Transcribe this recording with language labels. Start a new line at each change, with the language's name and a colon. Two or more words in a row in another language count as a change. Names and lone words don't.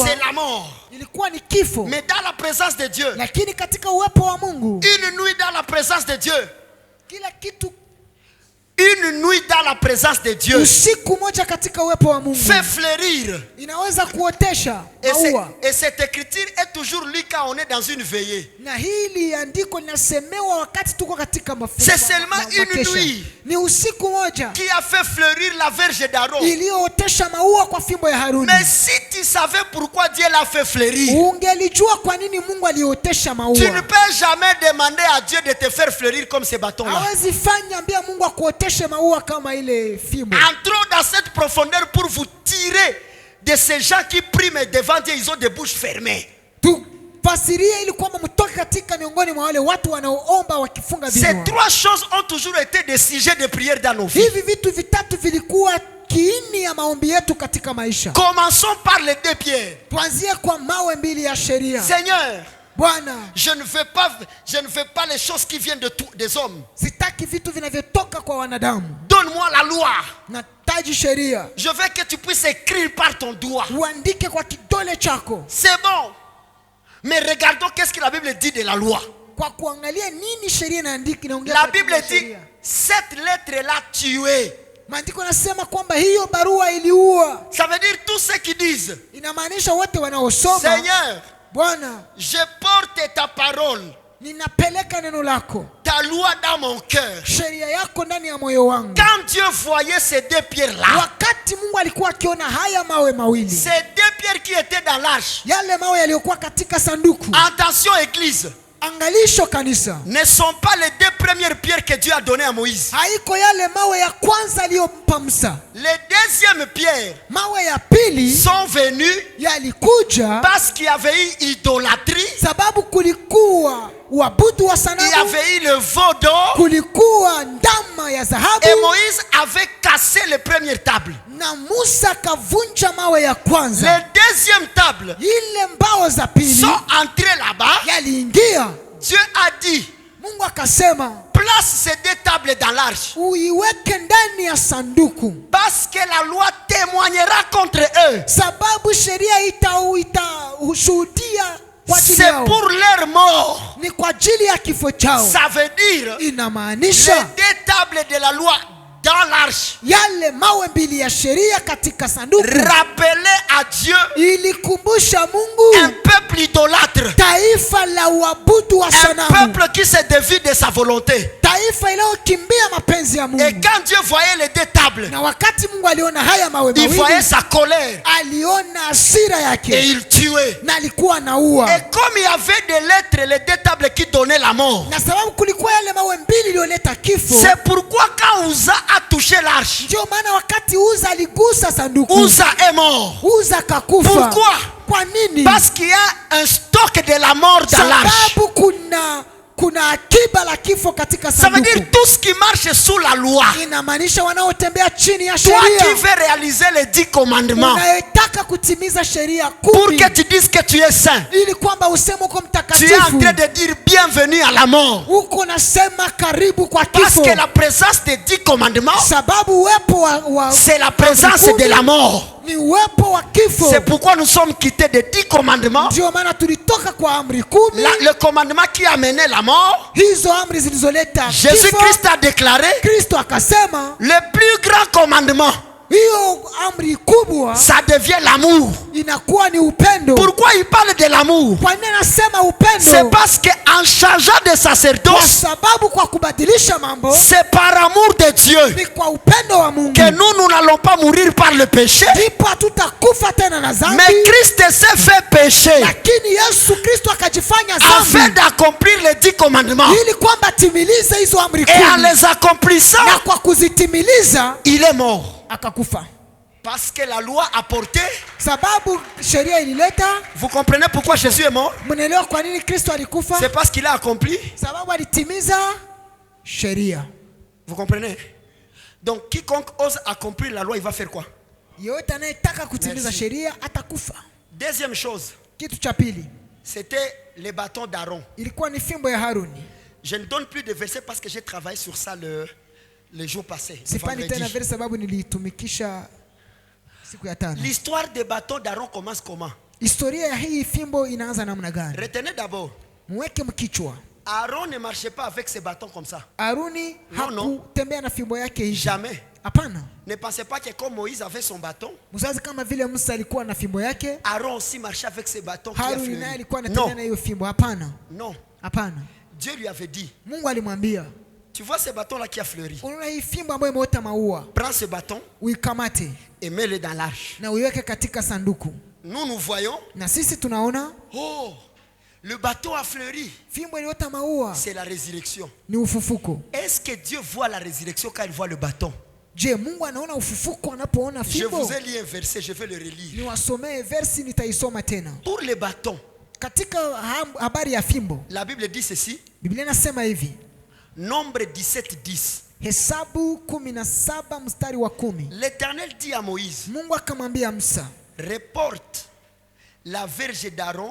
French: c'est la mort.
Swahili: ilikuwa ni kifo.
French: Mais dans la présence de Dieu,
Swahili: Lakini katika uwepo wa Mungu,
French: une nuit dans la présence de Dieu,
Swahili: kila kitu,
French: une nuit dans la présence de Dieu
Swahili: usiku moja katika uwepo wa Mungu
French: fait fleurir.
Swahili: inaweza kuotesha
French: Et,
Swahili: maua.
French: et cette écriture est toujours lue quand on est dans une veillée.
Swahili: Na hili andiko linasemewa wakati tuko katika mafungo.
French: C'est seulement une nuit
Swahili: Ni usiku moja
French: qui a fait fleurir la verge d'Aaron.
Swahili: iliyootesha maua kwa fimbo ya Haruni.
French: Mais si tu savais pourquoi Dieu l'a fait fleurir,
Swahili: Ungelijua kwa nini Mungu aliotesha
French: tu ne
Swahili: maua.
French: peux jamais demander à Dieu de te faire fleurir comme ces bâtons-là.
Swahili: Hawezi fanya ambia Mungu akuoteshe maua kama ile fimbo.
French: Entrons dans cette profondeur pour vous tirer de ces gens qui prient mais devant Dieu, ils ont des bouches fermées.
Swahili: Tufasirie ili kwamba mtoke katika miongoni mwa wale watu wanaoomba wakifunga
French: Ces
Swahili: vinywa.
French: trois choses ont toujours été des sujets de prière dans nos vies.
Swahili: Hivi vitu vitatu vilikuwa kiini ya maombi yetu katika maisha.
French: Commençons par les deux pierres.
Swahili: Tuanzie kwa mawe mbili ya sheria.
French: Seigneur,
Swahili: Bwana,
French: je ne veux pas les choses qui viennent des hommes.
Swahili: sitaki vitu vinavyotoka kwa wanadamu.
French: Donne-moi la loi.
Swahili: Nahitaji sheria.
French: Je veux que tu puisses écrire par ton doigt.
Swahili: Uandike kwa kidole chako.
French: C'est bon. Mais regardons qu'est-ce que la Bible dit de la loi.
Swahili: Kwa kuangalia nini sheria inaongea.
French: La Bible dit cette lettre-là tuée.
Swahili: Maandiko nasema kwamba hiyo barua iliua.
French: Ça veut dire tous ceux qui disent,
Swahili: Inamaanisha wote wanaosoma,
French: Seigneur,
Swahili: Bwana,
French: je porte ta parole,
Swahili: ninapeleka neno lako,
French: ta loi dans mon cœur.
Swahili: sheria yako ndani ya moyo wangu.
French: Quand Dieu voyait ces deux pierres-là,
Swahili: Wakati Mungu alikuwa akiona haya mawe mawili,
French: ces deux pierres qui étaient dans l'arche,
Swahili: yale mawe yaliyokuwa katika sanduku,
French: attention église,
Swahili: angalisho kanisa,
French: ne sont pas les deux premières pierres que Dieu a données à Moïse.
Swahili: haiko yale mawe ya kwanza aliyompa Musa.
French: Les deuxièmes pierres
Swahili: Mawe ya pili
French: sont venues
Swahili: yalikuja
French: parce qu'il y avait eu idolâtrie,
Swahili: sababu kulikuwa uabudu wa
French: il y
Swahili: sanamu,
French: avait eu le veau d'or,
Swahili: kulikuwa ndama ya
French: et
Swahili: dhahabu,
French: Moïse avait cassé les premières tables.
Swahili: na Musa kavunja mawe ya kwanza.
French: Les deuxièmes tables
Swahili: Ile mbao za pili
French: sont entrées là-bas.
Swahili: yaliingia.
French: Dieu a dit,
Swahili: Mungu akasema
French: place ces deux tables dans l'arche,
Swahili: uiweke ndani ya sanduku,
French: parce que la loi témoignera contre eux.
Swahili: sababu sheria itashuhudia kwa ajili
French: C'est
Swahili: yao,
French: pour leur mort.
Swahili: ni kwa ajili ya kifo chao.
French: Ça veut dire les
Swahili: Inamaanisha
French: deux tables de la loi dans l'arche
Swahili: yale mawe mbili ya sheria katika sanduku
French: rappelaient à Dieu
Swahili: ilikumbusha
French: un
Swahili: Mungu
French: peuple idolâtre,
Swahili: taifa la uabudu wa
French: un
Swahili: sanamu,
French: peuple qui se dévie de sa volonté.
Swahili: taifa iliyokimbia mapenzi ya
French: Et
Swahili: Mungu.
French: quand Dieu voyait les deux tables,
Swahili: Na wakati Mungu aliona haya mawe
French: il voyait
Swahili: mawili,
French: sa colère
Swahili: aliona hasira
French: et
Swahili: yake
French: il tuait.
Swahili: na alikuwa anaua.
French: Et comme il y avait des lettres, les deux tables qui donnaient la mort,
Swahili: Na sababu kulikuwa yale mawe mbili iliyoleta kifo,
French: c'est pourquoi quand Uza a touché l'arche,
Swahili: ndio maana wakati Uza aligusa sanduku,
French: Uza est mort.
Swahili: Uza kakufa.
French: Pourquoi?
Swahili: Kwa nini?
French: Parce qu'il y a un stock de la mort dans l'arche.
Swahili: Sababu kuna akiba la kifo katika
French: Ça veut
Swahili: sanduku.
French: dire tout ce qui marche sous la loi.
Swahili: Inamaanisha wanaotembea chini ya
French: Toi qui
Swahili: sheria,
French: veux réaliser les 10 commandements,
Swahili: unayetaka kutimiza sheria
French: pour
Swahili: 10
French: que tu dises que tu es saint,
Swahili: ili kwamba useme uko
French: tu es en
Swahili: mtakatifu,
French: train de dire bienvenue à la mort.
Swahili: uko nasema karibu kwa
French: Parce
Swahili: kifo,
French: que la présence des 10 commandements,
Swahili: sababu uwepo wa
French: c'est la présence de la mort.
Swahili: ni uwepo wa kifo.
French: C'est pourquoi nous sommes quittés des 10 commandements.
Swahili: Ndio maana tulitoka kwa amri 10,
French: Le commandement qui a mené la mort,
Swahili: hizo amri zilizoleta kifo.
French: Jésus-Christ a déclaré,
Swahili: Kristo akasema
French: le plus grand commandement,
Swahili: hiyo amri kubwa
French: ça devient l'amour.
Swahili: inakuwa ni upendo.
French: Pourquoi il parle de l'amour?
Swahili: Kwa nini anasema
French: C'est
Swahili: upendo?
French: parce qu'en changeant de
Swahili: Kwa
French: sacerdoce,
Swahili: sababu kwa kubadilisha mambo
French: c'est par amour de Dieu
Swahili: ni kwa upendo wa Mungu,
French: que nous n'allons pas mourir par le péché,
Swahili: ndipo hatutakufa tena na dhambi.
French: mais Christ s'est fait pécher
Swahili: Lakini Yesu Kristo akajifanya
French: afin
Swahili: dhambi
French: d'accomplir les 10 commandements.
Swahili: ili kwamba timilize hizo amri
French: Et en
Swahili: 10,
French: les accomplissant,
Swahili: na kwa kuzitimiliza
French: il est mort.
Swahili: akakufa.
French: Parce que la loi a porté.
Swahili: sababu sheria ilileta.
French: Vous comprenez pourquoi Jésus est mort?
Swahili: Mnaelewa kwa nini Kristo alikufa?
French: C'est parce qu'il a accompli.
Swahili: Sababu alitimiza sheria.
French: Vous comprenez? Donc quiconque ose accomplir la loi, il va faire quoi?
Swahili: Yeyote anayetaka kutimiza
French: Merci.
Swahili: sheria atakufa.
French: Deuxième chose,
Swahili: Kitu cha pili
French: c'était les bâtons d'Aaron.
Swahili: ilikuwa ni fimbo ya Haruni.
French: Je ne donne plus de versets parce que j'ai travaillé sur ça les jours passés.
Swahili: Sipani tena
French: vendredi.
Swahili: vile sababu nilitumikisha siku ya tano.
French: L'histoire des bâtons d'Aaron commence comment?
Swahili: Historia ya hii fimbo inaanza namna gani?
French: Retenez d'abord,
Swahili: Mweke mkichwa.
French: Aaron ne marchait pas avec ses bâtons comme ça.
Swahili: Haruni
French: Non,
Swahili: hakutembea na fimbo yake hivi.
French: Jamais.
Swahili: Hapana.
French: Ne pensez pas que comme Moïse avait son bâton,
Swahili: Mzazi kama vile Musa alikuwa na fimbo yake,
French: Aaron aussi marchait avec ses bâtons qui a
Swahili: Haruni naye
French: fleuri.
Swahili: alikuwa anatembea na
French: Non,
Swahili: hiyo fimbo. Hapana.
French: non.
Swahili: Hapana.
French: Dieu lui avait dit,
Swahili: Mungu alimwambia,
French: tu vois ce bâton-là qui a fleuri.
Swahili: unaona hii fimbo ambayo imeota maua,
French: Prends ce bâton
Swahili: uikamate
French: et mets-le dans l'arche.
Swahili: na uiweke katika sanduku.
French: Nous voyons,
Swahili: Na sisi tunaona
French: oh, le bâton a fleuri.
Swahili: fimbo iliota maua,
French: C'est la résurrection.
Swahili: ni ufufuko.
French: Est-ce que Dieu voit la résurrection quand il voit le bâton?
Swahili: Je, Mungu anaona ufufuko anapoona
French: Je
Swahili: fimbo?
French: vous ai lu un verset, je vais le relire.
Swahili: Niwasomee versi, nitaisoma tena.
French: Pour les bâtons,
Swahili: Katika habari ya fimbo,
French: la Bible dit ceci,
Swahili: Biblia inasema hivi,
French: Nombre 17:10.
Swahili: Hesabu 17 mstari wa 10.
French: L'Éternel dit à Moïse,
Swahili: Mungu akamwambia Musa,
French: reporte la verge d'Aaron